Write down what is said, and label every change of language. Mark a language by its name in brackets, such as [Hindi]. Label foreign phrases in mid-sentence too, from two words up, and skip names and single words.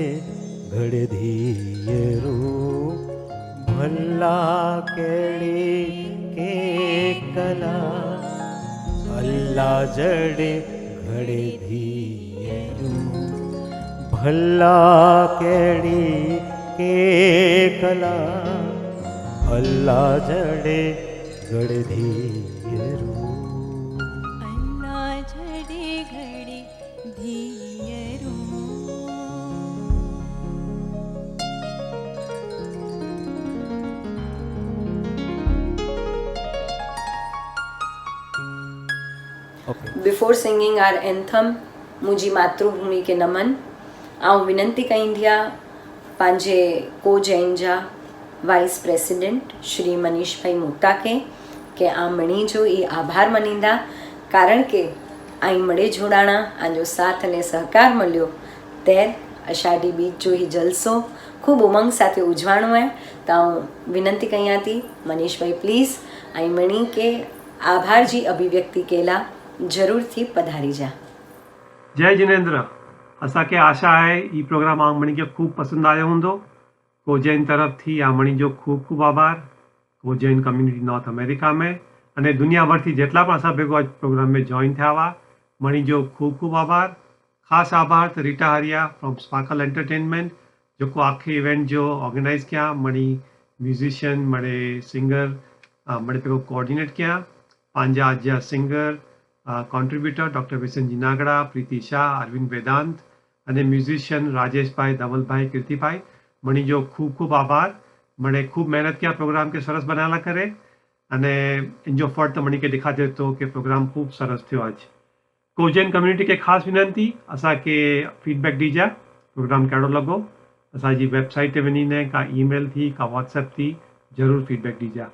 [Kachhi] घड़े धीयरू भला केड़ी के कला अल्लाह जड़े घड़े धीयरू भला केड़ी के कला अल्लाह जड़े घड़े धीयरू अल्लाह झड़े घड़े धीयरू। [English] before singing our anthem [Kachhi] मुझी मातृभूमि के नमन आऊं विनंती कईंदिया पंहिंजे को जैन जा [English] vice president [Kachhi] श्री मनीष भाई मोटा के आ मणी जो ये आभार मनींदा कारण के आई मड़े जोड़ाणा आजो साथ अने सहकार मळ्यो तेर अषाढ़ी बीज जो ही जलसो खूब उमंग साथे उजवाणो है। तो हूँ विनंती कयां थी मनीष भाई प्लीज आई मणी के आभार जी अभिव्यक्ति केला जरूर थी पधारी जा। जय जिनेंद्र। असांखे आशा है ई प्रोग्राम आमणी के खूब पसंद आयो हूंदो। कोजैन तरफ थी आमणी जो खूब खूब आभार। कोजैन कम्युनिटी नॉर्थ अमेरिका में अने दुनिया भर थी जेटला पण असां भेगो आज प्रोग्राम में जॉइन थिया हुआ मणी जो खूब खूब आभार। ख़ासि आभार त रीटा हरिया फ्रॉम स्पार्कल एंटरटेनमेंट जेको आखे इवेंट जो ऑर्गेनाइज किया मणी म्यूजिशियन मणे सिंगर मणे भेगो कोऑर्डिनेट किया पंहिंजा जा सिंगर कॉन्ट्रीब्यूटर डॉक्टर विसन जिनागड़ा प्रीति शाह अरविंद वेदांत अने म्यूजिशियन राजेश भाई धवल भाई कीर्ति भाई मणी जो खूब खूब आभार। मणे खूब मेहनत किया प्रोग्राम के सरस बनाला करे अने इनजो फर्ट तो मणी के दिखाते तो कि प्रोग्राम खूब सरस थियो आज। कोजैन कम्युनिटी के खास विनंती असांखे फीडबैक दीजा प्रोग्राम कहिड़ो लॻो असांजी वेबसाइट ते वञी ने का ईमेल थी का व्हाट्सएप थी ज़रूर फीडबैक दीजा।